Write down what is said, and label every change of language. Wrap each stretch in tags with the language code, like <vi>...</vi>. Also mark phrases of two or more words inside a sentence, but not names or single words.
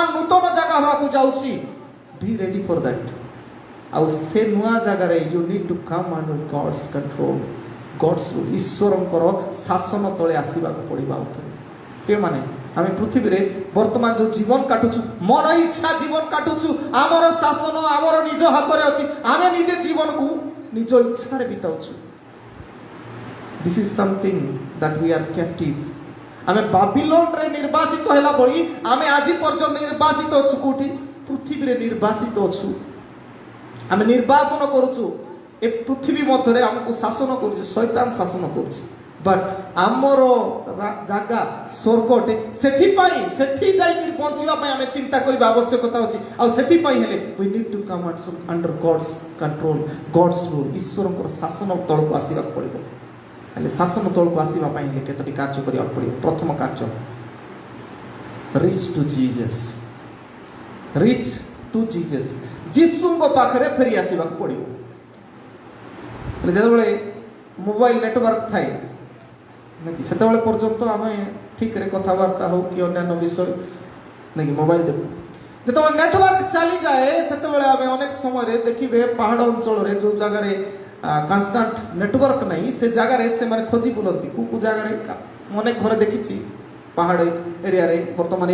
<or>ନୂତନ ଜାଗା ହେବାକୁ ଯାଉଛି</or> <en>be ready for that</en> <or>ଆଉ ସେ ନୂଆ ଜାଗାରେ</or> <en>you need to come under God's control God's rule</en> <or>ଈଶ୍ୱରଙ୍କର ଶାସନ ତଳେ ଆସିବାକୁ ପଡ଼ିବ ଆଉଥରେ ପ୍ରିୟମାନେ ଆମେ ପୃଥିବୀରେ ବର୍ତ୍ତମାନ ଯେଉଁ ଜୀବନ କାଟୁଛୁ ମନ ଇଚ୍ଛା ଜୀବନ କାଟୁଛୁ ଆମର ଶାସନ ଆମର ନିଜ ହାତରେ ଅଛି ଆମେ ନିଜେ ଜୀବନକୁ ନିଜ ଇଚ୍ଛାରେ ବିତାଉଛୁ</or> <en>This is something that we are captive.</en> <or>ଆମେ ବାବିଲୋନରେ ନିର୍ବାସିତ ହେଲା ଭଳି ଆମେ ଆଜି ପର୍ଯ୍ୟନ୍ତ ନିର୍ବାସିତ ଅଛୁ କୋଉଠି ପୃଥିବୀରେ ନିର୍ବାସିତ ଅଛୁ ଆମେ ନିର୍ବାସନ କରୁଛୁ ଏ ପୃଥିବୀ ମଧ୍ୟରେ ଆମକୁ ଶାସନ କରୁଛି ଶୈତାନ ଶାସନ କରୁଛି ବଟ୍ ଆମର ଜାଗା ସ୍ୱର୍ଗଟେ ସେଥିପାଇଁ ସେଠି ଯାଇକି ପହଞ୍ଚିବା ପାଇଁ ଆମେ ଚିନ୍ତା କରିବା ଆବଶ୍ୟକତା ଅଛି ଆଉ ସେଥିପାଇଁ ହେଲେ</or> <en>we need to come under God's control God's rule</en> <or>ଈଶ୍ୱରଙ୍କର ଶାସନ ତଳକୁ ଆସିବାକୁ ପଡ଼ିବ ହେଲେ ଶାସନ ତଳକୁ ଆସିବା ପାଇଁ ହେଲେ କେତୋଟି କାର୍ଯ୍ୟ କରିବାକୁ ପଡ଼ିବ ପ୍ରଥମ କାର୍ଯ୍ୟ</or> <en>reach to Jesus reach to Jesus</en> <or>ଯୀଶୁଙ୍କ ପାଖରେ ଫେରି ଆସିବାକୁ ପଡ଼ିବ ଯେତେବେଳେ</or> <en>mobile network</en> <or>ଥାଏ ନାକି ସେତେବେଳେ ପର୍ଯ୍ୟନ୍ତ ଆମେ ଠିକରେ କଥାବାର୍ତ୍ତା ହଉ କି ଅନ୍ୟାନ୍ୟ ବିଷୟ ନାକି ମୋବାଇଲ ଦେଖୁ ଯେତେବେଳେ ନେଟୱାର୍କ ଚାଲିଯାଏ ସେତେବେଳେ ଆମେ ଅନେକ ସମୟରେ ଦେଖିବେ ପାହାଡ଼ ଅଞ୍ଚଳରେ ଯେଉଁ ଜାଗାରେ</or> <en>constant network</en> <or>ନାହିଁ ସେ ଜାଗାରେ ସେମାନେ ଖୋଜି ବୁଲନ୍ତି କେଉଁ ଜାଗାରେ ଅନେକ ଘରେ ଦେଖିଛି ପାହାଡ଼ ଏରିଆରେ ବର୍ତ୍ତମାନ</or>